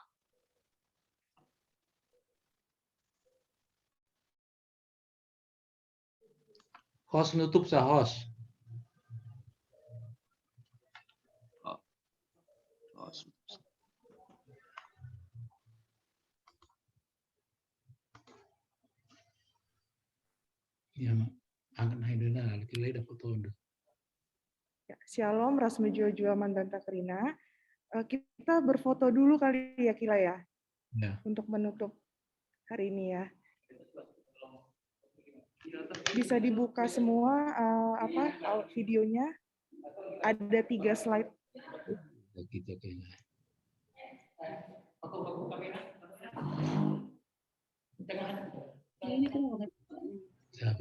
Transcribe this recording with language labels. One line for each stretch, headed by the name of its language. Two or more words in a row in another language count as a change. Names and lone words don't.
Batak Karo: Host nutup sah host.
Indonesian: Ya, angkat naik dulu lah, kita dapat foto.
Batak Karo: Shalom, ras mejuah-juah Mandanta Krina.
Indonesian: Kita berfoto dulu kali ya, Kila ya, untuk menutup hari ini ya. Bisa dibuka semua videonya. Ada 3 slide. Gitu kayaknya. Siapa?